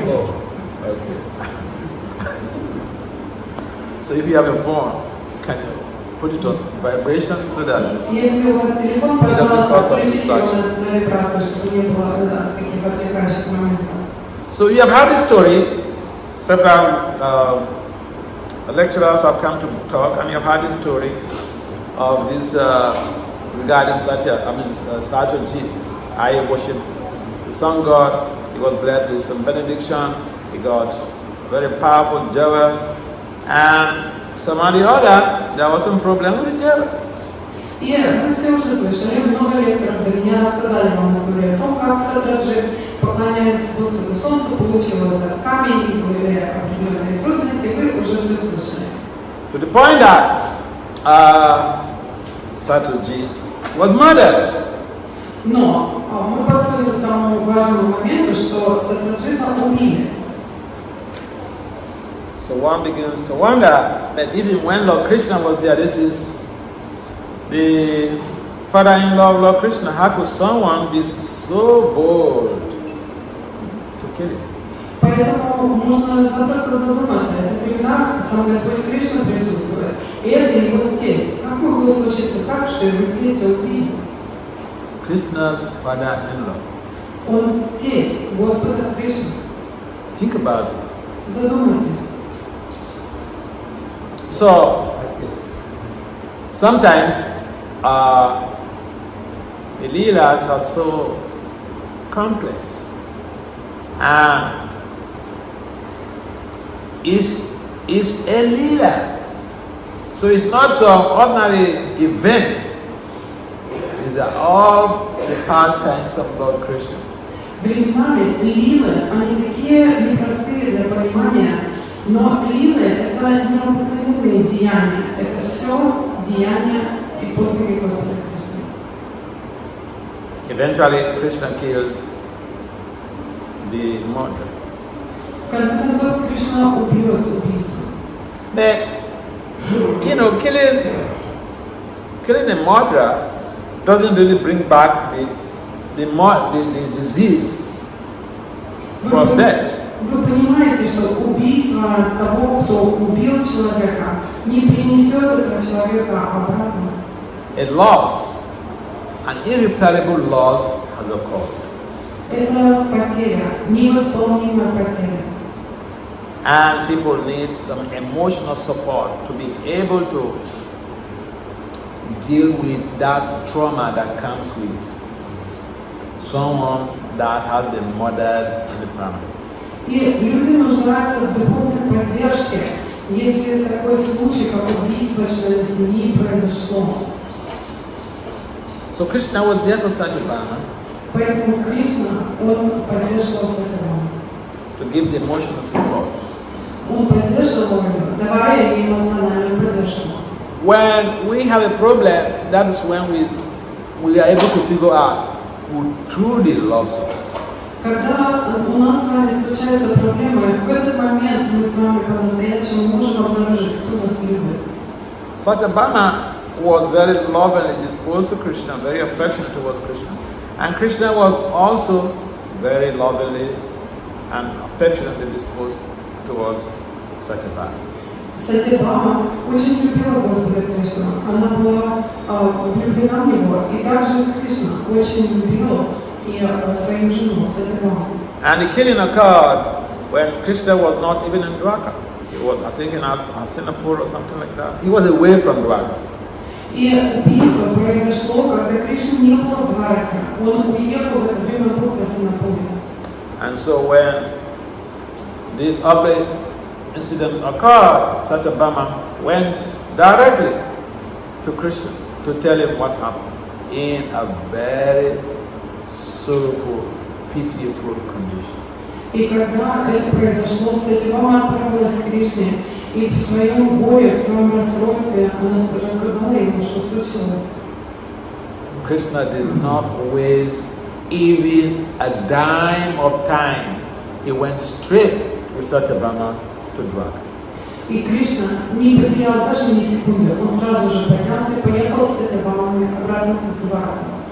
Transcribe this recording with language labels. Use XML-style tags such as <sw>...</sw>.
<en>Oh, okay. So if you have a phone, can you put it on vibration so that</en> <ru>Если у вас телефон, пожалуйста, включите его на вибрацию, чтобы не было таких отвлекающих моментов.</ru> <en>So you have heard this story. Several lecturers have come to talk, and you have heard this story of this regarding Satyajit. I worship the sun god. He was blessed with some benediction. He got very powerful jewel, and some of the other, there was some problem with the jewel.</en> <ru>И мы все уже слышали, много лекторов до меня рассказали вам историю о том, как Сатраджит, поклоняясь Господу Солнцу, получил этот камень, и были определенные трудности, вы уже все слышали.</ru> <en>To the point that Satyajit was murdered.</en> <ru>Но мы подходим к тому важному моменту, что Сатраджита убили.</ru> <en>So one begins to wonder that even when Lord Krishna was there, this is the father-in-law of Lord Krishna, how could someone be so bold to kill him?</en> <ru>Поэтому можно запросто задуматься, это времена, сам Господь Кришна присутствует, и это его тесть. Как могло случиться так, что его тесть убили?</ru> <en>Krishna's father-in-law.</en> <ru>Он тесть Господа Кришны.</ru> <en>Think about it.</en> <ru>Задумайтесь.</ru> <en>So, sometimes the leelas are so complex, and is a leela. So it's not some ordinary event. These are all the pastimes of Lord Krishna.</en> <ru>Временами лилы, они такие непростые для понимания, но лилы — это необыкновенные деяния, это все деяния и подвиги Господа Кришны.</ru> <en>Eventually, Krishna killed the murderer.</en> <ru>В конце концов, Кришна убьет убийцу.</ru> <en>But, killing a murderer doesn't really bring back the disease from death.</en> <ru>Вы понимаете, что убийство того, кто убил человека, не принесет этого человека обратно.</ru> <en>A loss, an irreparable loss has occurred.</en> <ru>Это потеря, невосполнимая потеря.</ru> <en>And people need some emotional support to be able to deal with that trauma that comes with someone that has been murdered in the family.</en> <ru>И люди нуждаются в духовной поддержке, если такой случай, как убийство члена семьи, произошло.</ru> <en>So Krishna was there for Satyabhama</en> <ru>Поэтому Кришна, он поддерживал Сатьябаму.</ru> <en>to give the emotional support.</en> <ru>Он поддерживал ее, давая ей эмоциональную поддержку.</ru> <en>When we have a problem, that is when we are able to figure out who truly loves us.</en> <ru>Когда у нас с вами случаются проблемы, в этот момент мы с вами по-настоящему можем обнаружить, кто нас любит.</ru> <en>Satyabhama was very lovingly disposed to Krishna, very affectionate towards Krishna. And Krishna was also very lovingly and affectionately disposed towards Satyabhama.</en> <ru>Сатьябама очень любила Господа Кришну. Она была влюблена в него. И также Кришна очень любил и свою жену Сатьябаму.</ru> <en>And the killing occurred when Krishna was not even in Dwarka. He was, I think, in Hastinapur or something like that. He was away from Dwarka.</en> <ru>И убийство произошло, когда Кришна не было в Двараке. Он уехал в это время в Хастинапуре.</ru> <en>And so when this ugly incident occurred, Satyabhama went directly to Krishna to tell him what happened in a very sorrowful, pitiful condition.</en> <ru>И когда это произошло, Сатьябама отправилась к Кришне, и в своем горе, в своем расстройстве она рассказала ему, что случилось.</ru> <en>Krishna did not waste even a dime of time. He went straight with Satyabhama to Dwarka.</en> <ru>И Кришна не потерял даже ни секунды. Он сразу же поднялся и поехал с Сатьябамой обратно в Двараку.</ru>